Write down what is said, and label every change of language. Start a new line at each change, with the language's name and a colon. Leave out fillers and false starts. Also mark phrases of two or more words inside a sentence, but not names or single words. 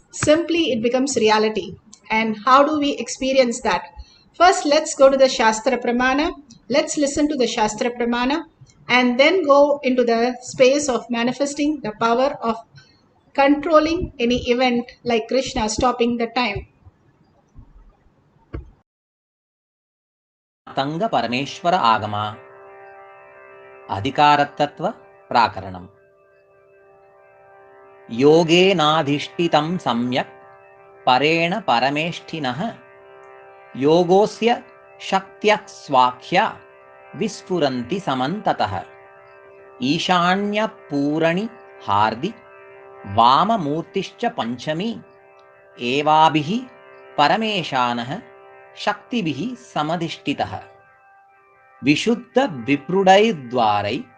English: Simply it becomes reality. And how do we experience that? First, let's go to the Shastra Pramana. Let's listen to the Shastra Pramana and then go into the space of manifesting the power of controlling any event like Krishna stopping the time.
Sanskrit: ತಂಗ ಪರಮೇಶ್ವರ ಆಗಮ ಅಧಿಕಾರತತ್ವ ಪ್ರಾಕರಣಂ ಯೋಗೇನಾಧಿಷ್ಠಿತಂ ಸಮ್ಯಕ್ ಪರೇಣ ಪರಮೇಷ್ಠಿನಃ ಯೋಗೋಸ್ಯ ಶಕ್ತ್ಯಃ ಸ್ವಾಖ್ಯ ವಿಸ್ಫುರಂತಿ ಸಮಂತತಃ ಈಶಾನ್ಯ ಪೂರಣಿ ಹಾರ್ದಿ ವಾಮಮೂರ್ತಿಶ್ಚ ಪಂಚಮಿ ಏವಾಭಿಃ ಪರಮೇಶಾನಃ ಶಕ್ತಿಭಿಃ ಸಮಧಿಷ್ಠಿತಃ ವಿಶುದ್ಧ ವಿಪ್ರುಡೈರ್ದ್ವಾರೈ